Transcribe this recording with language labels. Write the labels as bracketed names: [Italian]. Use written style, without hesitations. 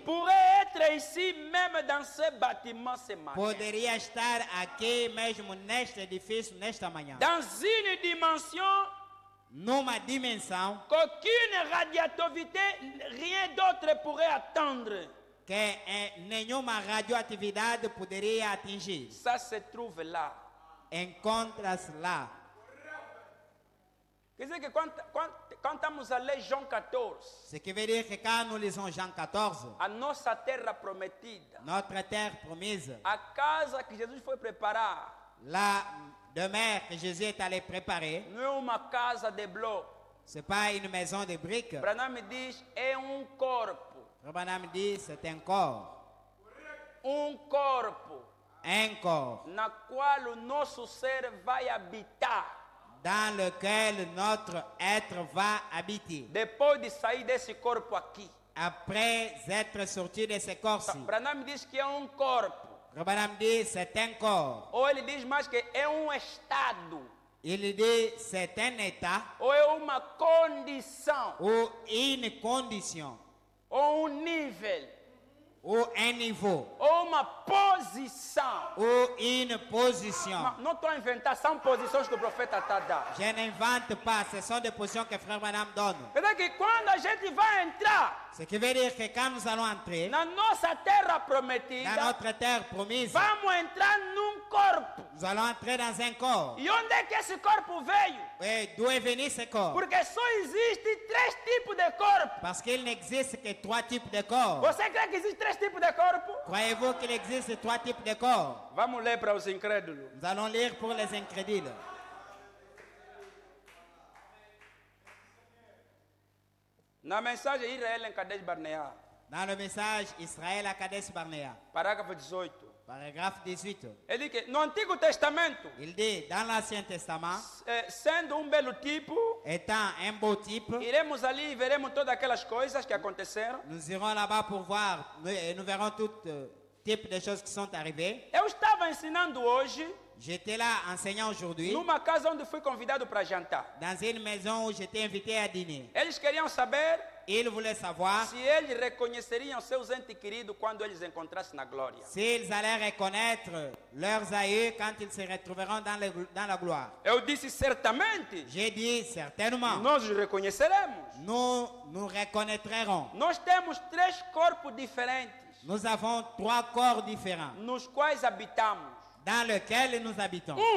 [French] pourrait être ici même dans ce bâtiment ce matin. [Portuguese] poderia estar aqui mesmo neste edifício nesta manhã, [French] Dans une dimension [Portuguese] numa dimensão [French] qu'aucune radioactivité, rien d'autre pourrait atteindre. [Portuguese] que nenhuma radioatividade poderia atingir. [French] Ça se trouve là. [Portuguese] Encontra-se lá. Quer dizer que quand estamos a ler João 14, [French] Ce qui veut dire que quand nous lisons Jean 14, [Portuguese] a nossa terra prometida, [French] notre terre promise, [Portuguese] a casa que Jesus foi preparar, [French] la demeure que Jésus est allé préparer, [Portuguese] não é uma casa de bloco. [French] ce n'est pas une maison de briques. [Portuguese] Branham diz, é corpo. [French] Rabbanam dit, c'est un corps. [Portuguese] Corpo [French] Un corps [Portuguese] na qual o nosso ser vai habitar [French] dans lequel notre être va habiter. [Portuguese] depois de sair desse corpo aqui. [French] Après être sorti de ce corps-ci. [Portuguese] Branham diz que é corpo. [French] Rabbanam dit, c'est un corps. [Portuguese] Ou ele diz mais que é estado. [French] Il dit, c'est un état [Portuguese] Ou é uma condição. [French] ou une condition [Portuguese] Ou nível. [French] ou un niveau [Portuguese] Ou uma posição. [French] ou une position. [Portuguese] Não estou a inventar, são posições que o profeta está dando. [French] Je n'invente pas, ce sont des positions que Frère Branham donne. [Portuguese] Quer dizer que quando a gente vai entrar [French] Ce qui veut dire que quand nous allons entrer [Portuguese] na nossa terra [French] dans [Portuguese] prometida, [French] notre terre promise, [Portuguese] vamos entrar num corpo. [French] nous allons entrer dans un corps. [Portuguese] E onde é que esse corpo veio? [French] Et d'où est venu ce corps? [Portuguese] Porque só existem 3 tipos de corpo. [French] Parce qu'il n'existe que 3 types de corps. [Portuguese] Você crê que existem 3 tipos de corpo? [French] Croyez-vous qu'il existe 3 types de corps? [Portuguese] Vamos ler para os incrédulos. [French] Nous allons lire pour les incrédules. [Portuguese] Na mensagem Israel em Kadesh Barnea, [French] Dans le message Israël à Kadesh Barnea, [Portuguese] parágrafo 18, [French] paragraphe 18, [Portuguese] ele diz que no Antigo Testamento, [French] il dit, dans l'Ancien Testament, [Portuguese] sendo belo tipo, [French] étant un beau type, [Portuguese] iremos ali e veremos todas aquelas coisas que aconteceram. [French] nous irons là-bas pour voir, et nous verrons tout type de choses qui sont arrivées. [Portuguese] Eu estava ensinando hoje [French] J'étais là enseignant aujourd'hui, [Portuguese] numa casa onde fui convidado para jantar. [French] dans une maison où j'étais invité à dîner. [Portuguese] Eles queriam saber [French] Ils voulaient savoir [Portuguese] se eles reconheceriam seus entes queridos quando eles encontrassem na glória. [French] s'ils allaient reconnaître leurs aïeux quand ils se retrouveront dans la gloire. [Portuguese] Eu disse certamente, [French] J'ai dit certainement, [Portuguese] nós os reconheceremos. [French] nous reconnaîtrons. [Portuguese] Nós temos 3 corpos diferentes [French] Nous avons 3 corps différents [Portuguese] nos quais habitamos. [French] dans lesquels nous habitons.